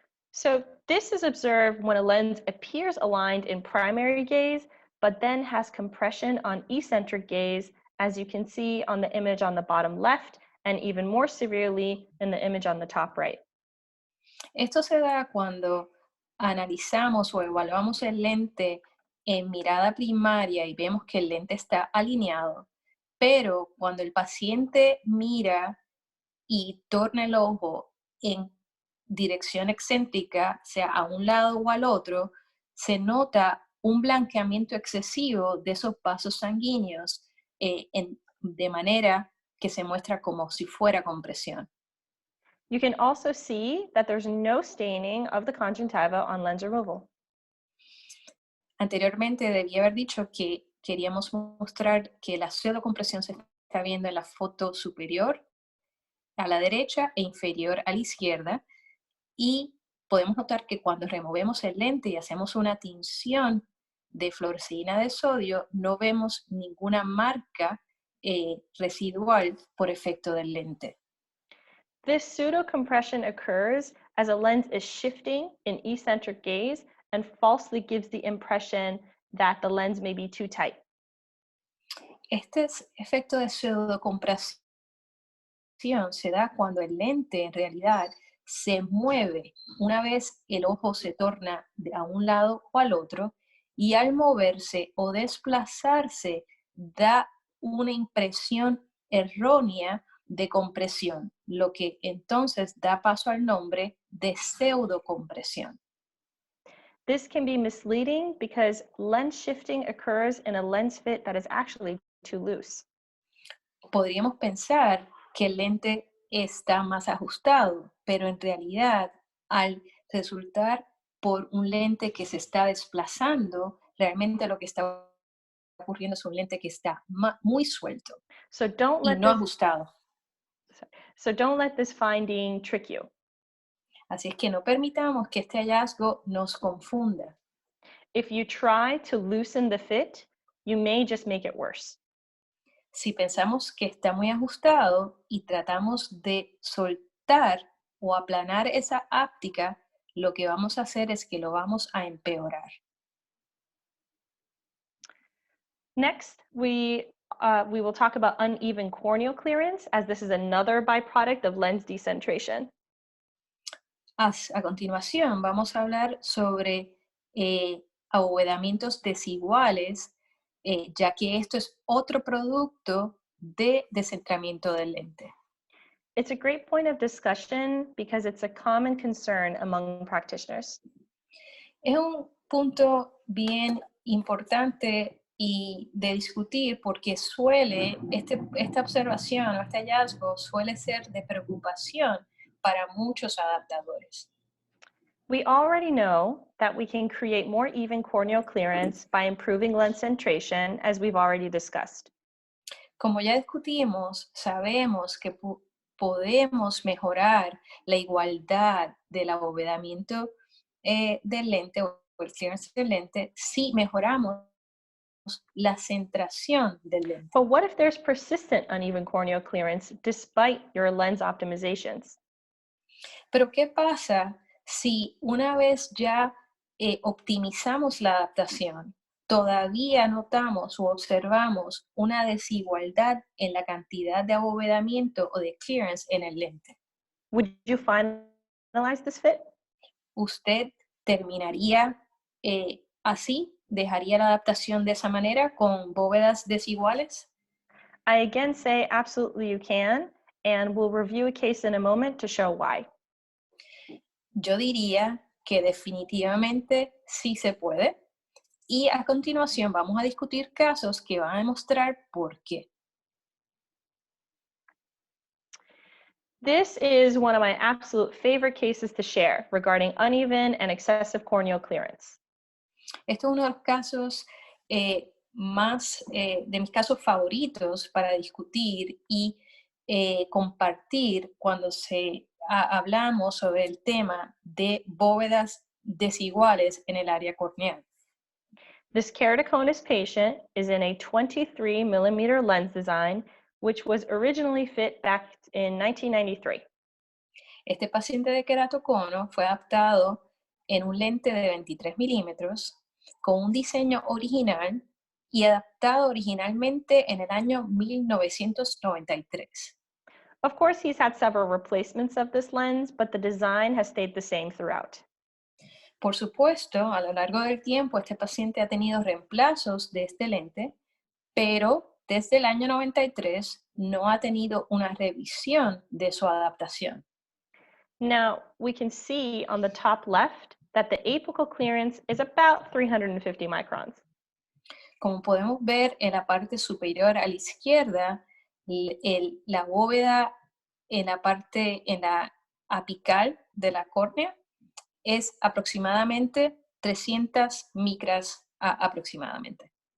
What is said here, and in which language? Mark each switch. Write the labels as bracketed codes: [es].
[en] So this is observed when a lens appears aligned in primary gaze, but then has compression on eccentric gaze, as you can see on the image on the bottom left, and even more severely in the image on the top right. [es] Esto se da cuando analizamos o evaluamos el lente en mirada primaria y vemos que el lente está alineado, pero cuando el paciente mira y torna el ojo en dirección excéntrica, sea a un lado o al otro, se nota un blanqueamiento excesivo de esos vasos sanguíneos de manera que se muestra como si fuera compresión. [en] You can also see that there's no staining of the conjunctiva on lens removal. [es] Anteriormente debí haber dicho que queríamos mostrar que la pseudocompresión se está viendo en la foto superior a la derecha e inferior a la izquierda, y podemos notar que cuando removemos el lente y hacemos una tinción de fluoresceína de sodio, no vemos ninguna marca residual por efecto del lente. [en] This pseudocompression occurs as a lens is shifting in eccentric gaze and falsely gives the impression that the lens may be too tight. [es] Este efecto de pseudocompresión se da cuando el lente en realidad se mueve una vez el ojo se torna a un lado o al otro, y al moverse o desplazarse da una impresión errónea de compresión, lo que entonces da paso al nombre de pseudocompresión. [en] This can be misleading because lens shifting occurs in a lens fit that is actually too loose. [es] Podríamos pensar que el lente está más ajustado, pero en realidad, al resultar por un lente que se está desplazando, realmente lo que está ocurriendo es un lente que está muy suelto [en] So don't [es] y [en] let [es] no [en] this [es] ajustado. [en] so don't let this finding trick you. [es] Así es que no permitamos que este hallazgo nos confunda. [en] If you try to loosen the fit, you may just make it worse. [es] Si pensamos que está muy ajustado y tratamos de soltar o aplanar esa áptica, lo que vamos a hacer es que lo vamos a empeorar. [en] Next, we will talk about uneven corneal clearance, as this is another byproduct of lens decentration. [es] A continuación, vamos a hablar sobre abovedamientos desiguales, ya que esto es otro producto de descentramiento del lente. [en] It's a great point of discussion because it's a common concern among practitioners. [es] Es un punto bien importante y de discutir porque esta observación o este hallazgo suele ser de preocupación para muchos adaptadores. [en] We already know that we can create more even corneal clearance by improving lens centration, as we've already discussed. [es] Como ya discutimos, sabemos que podemos mejorar la igualdad del abovedamiento del lente o el clearance del lente si mejoramos la centración del lente. [en] But what if there's persistent uneven corneal clearance despite your lens optimizations? [es] Pero ¿qué pasa si una vez ya optimizamos la adaptación, todavía notamos o observamos una desigualdad en la cantidad de abovedamiento o de clearance en el lente? [en] Would you finalize this fit? [es] ¿Usted terminaría así? ¿Dejaría la adaptación de esa manera con bóvedas desiguales? [en] I again say absolutely you can, and we'll review a case in a moment to show why. [es] Yo diría que definitivamente sí se puede. Y a continuación vamos a discutir casos que van a demostrar por qué. [en] This is one of my absolute favorite cases to share regarding uneven and excessive corneal clearance. [es] Este es uno de los casos de mis casos favoritos para discutir y compartir cuando hablamos sobre el tema de bóvedas desiguales en el área corneal. [en] This keratoconus patient is in a 23 millimeter lens design, which was originally fit back in 1993. [es] Este paciente de queratocono fue adaptado en un lente de 23 milímetros con un diseño original y adaptado originalmente en el año 1993. [en] Of course, he's had several replacements of this lens, but the design has stayed the same throughout. [es] Por supuesto, a lo largo del tiempo, este paciente ha tenido reemplazos de este lente, pero desde el año 93 no ha tenido una revisión de su adaptación. [en] Now, we can see on the top left that the apical clearance is about 350 microns. [es] Como podemos ver en la parte superior a la izquierda, la bóveda en la apical de la córnea es aproximadamente 300 micras aproximadamente.